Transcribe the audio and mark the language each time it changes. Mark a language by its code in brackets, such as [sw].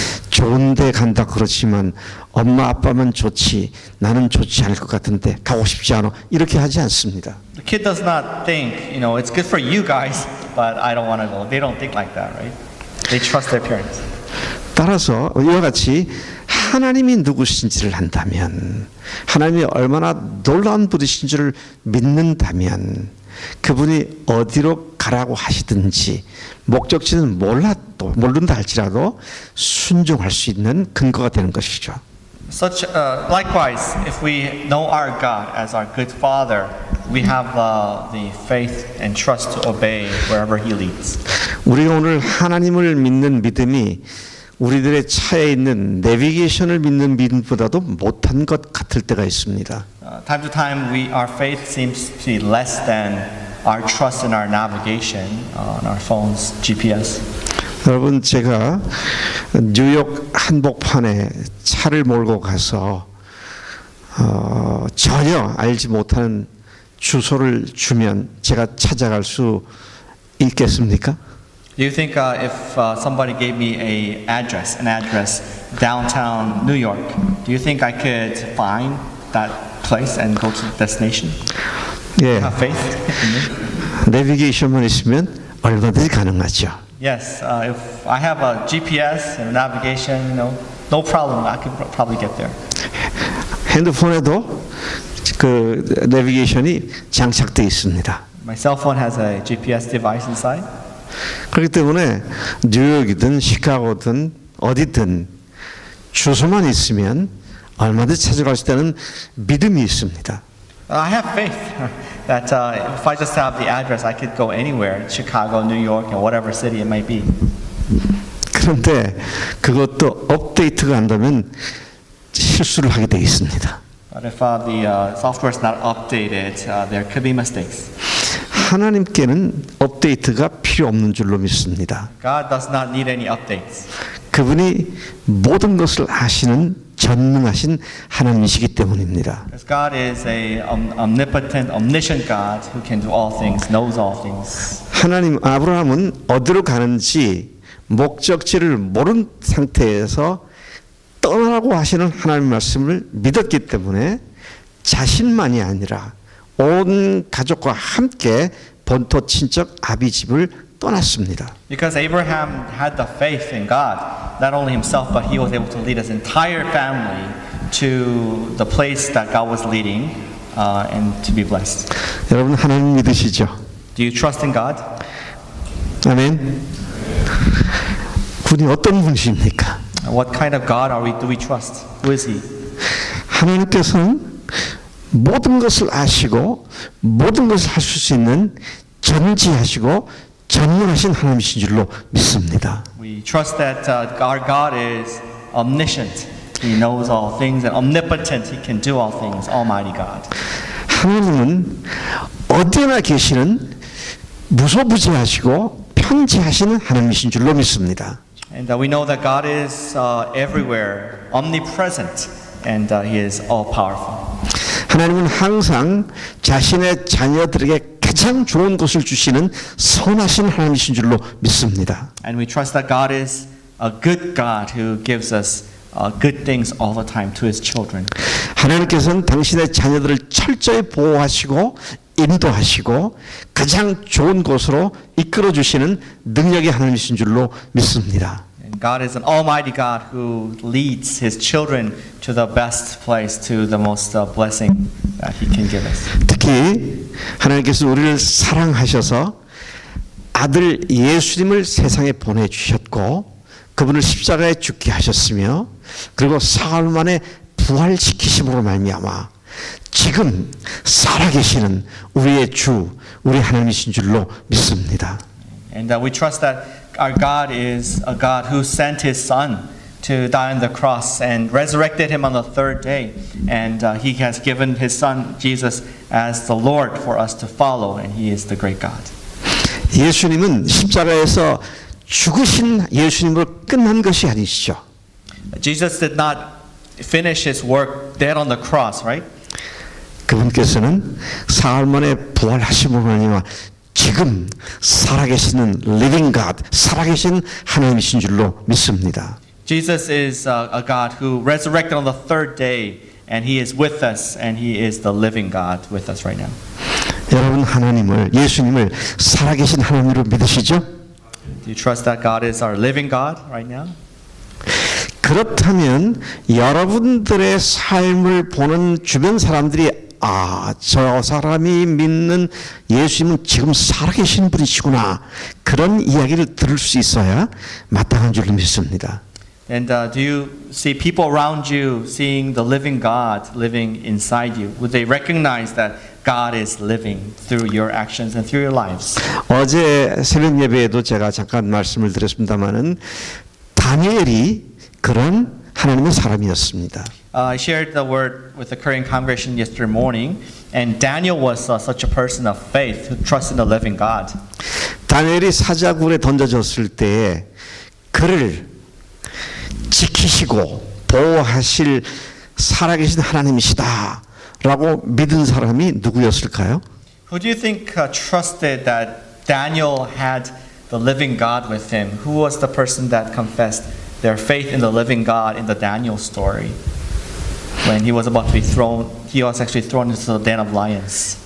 [ko] 좋은 데 간다 그렇지만 엄마 아빠만 좋지 나는 좋지 않을 것 같은데 가고 싶지 않아 이렇게 하지 않습니다. [en] The kid does not think, it's good for you guys, but I don't want to go. They don't think like that, right? They trust their parents. [ko] 따라서 이와 같이 하나님이 누구신지를 안다면 하나님이 얼마나 놀라운 분이신 줄을 믿는다면 그분이 어디로 가라고 하시든지 목적지는 모른다 할지라도 순종할 수 있는 근거가 되는 것이죠. [en] Likewise, if we know our God as our good Father, we have the faith and trust to obey wherever He leads. [ko] 우리가 오늘 하나님을 믿는 믿음이 우리들의 차에 있는 내비게이션을 믿는 믿음보다도 못한 것 같을 때가 있습니다. [en] Time to time, our faith seems to be less than our trust in our navigation on our phones, GPS. [ko] 여러분 제가 뉴욕 한복판에 차를 몰고 가서 전혀 알지 못하는 주소를 주면 제가 찾아갈 수 있겠습니까? [en] Do you think if somebody gave me an address downtown New York, do you think I could find that place and go to the destination? [ko] 예, [en] Have faith in me? [ko] 내비게이션만 있으면 얼마든지 가능하죠. [en] Yes, if I have a GPS and navigation, no problem. I could probably get there. [ko] 핸드폰에도 그 내비게이션이 장착되어 있습니다. [en] My cell phone has a GPS device inside. [ko] 그렇기 때문에 뉴욕이든 시카고든 어디든 주소만 있으면 얼마든지 찾아갈 수 있다는 믿음이 있습니다. [en] I have faith that if I just have the address, I could go anywhere, Chicago, New York, and whatever city it might be. [ko] 그런데 그것도 업데이트가 안 되면 실수를 하게 되어 있습니다. [en] But if the software is not updated, there could be mistakes. [ko] 하나님께는 업데이트가 필요 없는 줄로 믿습니다. [en] God does not need any updates. [ko] 그분이 모든 것을 아시는 전능하신 하나님이시기 때문입니다. [en] Because God is a omnipotent, omniscient God who can do all things, knows all things. [ko] 하나님 아브라함은 어디로 가는지 목적지를 모른 상태에서 떠나라고 하시는 하나님 말씀을 믿었기 때문에 자신만이 아니라 온 가족과 함께 본토 친척 아비 집을 떠났습니다. [en] Because Abraham had the faith in God, not only himself, but he was able to lead his entire family to the place that God was leading and to be blessed. [ko] 여러분 하나님 믿으시죠? [en] Do you trust in God? [ko] 아멘. 그분이 어떤 분이십니까? [en] What kind of God do we trust? Who is He? [ko] 하나님께서는 모든 것을 아시고 모든 것을 하실 수 있는 전지하시고 전능하신 하나님이신 줄로 믿습니다. [en] We trust that our God is omniscient. He knows all things and omnipotent. He can do all things. Almighty God. [ko] 하나님은 어디나 계시는 무소부재하시고 편지하시는 하나님이신 줄로 믿습니다. [en] And we know that God is everywhere, omnipresent, and He is all powerful. [ko] 하나님은 항상 자신의 자녀들에게 가장 좋은 것을 주시는 선하신 하나님이신 줄로 믿습니다. [en] And we trust that God is a good God who gives us good things all the time to His children. [ko] 하나님께서는 당신의 자녀들을 철저히 보호하시고 인도하시고 가장 좋은 곳으로 이끌어 주시는 능력의 하나님이신 줄로 믿습니다. [en] And God is an almighty God who leads His children to the best place, to the most blessing that He can give us. [ko] 특히 하나님께서 우리를 사랑하셔서 아들 예수님을 세상에 보내주셨고 그분을 십자가에 죽게 하셨으며 그리고 사흘 만에 부활시키심으로 말미암아 지금 살아계시는 우리의 주, 우리 하나님이신 줄로 믿습니다. [en] And we trust that our God is a God who sent His Son to die on the cross and resurrected Him on the third day. And He has given His Son, Jesus, as the Lord for us to follow. And He is the great God. [ko] 예수님은 십자가에서 죽으신 예수님으로 끝난 것이 아니시죠. [en] Jesus did not finish His work dead on the cross, right? [ko] 그분께서는 사흘 만에 부활하심으로 말미암아 지금 살아계시는 [en] living God, [ko] 살아계신 하나님이신 줄로 믿습니다. [en] Jesus is a God who resurrected on the third day, and He is with us, and He is the living God with us right now. [ko] 여러분 하나님을 예수님을 살아계신 하나님으로 믿으시죠? [en] Do you trust that God is our living God right now? [ko] 그렇다면 여러분들의 삶을 보는 주변 사람들이 저 사람이 믿는 예수님은 지금 살아계신 분이시구나. 그런 이야기를 들을 수 있어야 마땅한 줄로 믿습니다. [en] And do you see people around you seeing the living God living inside you? Would they recognize that God is living through your actions and through your lives? [ko] 어제 새벽 예배에도 제가 잠깐 말씀을 드렸습니다마는 다니엘이 그런 하나님의 사람이었습니다. [en] I shared the word with the Korean congregation yesterday morning, and Daniel was such a person of faith who trusted in the living God. [ko] 다니엘이 사자굴에 던져졌을 때에 그를 지키시고 보호하실 살아계신 하나님이시다 라고 믿은 사람이 누구였을까요? [en] Who do you think trusted that Daniel had the living God with him? Who was the person that confessed their faith in the living God in the Daniel story? When he was about to be thrown, he was actually thrown into the den of lions.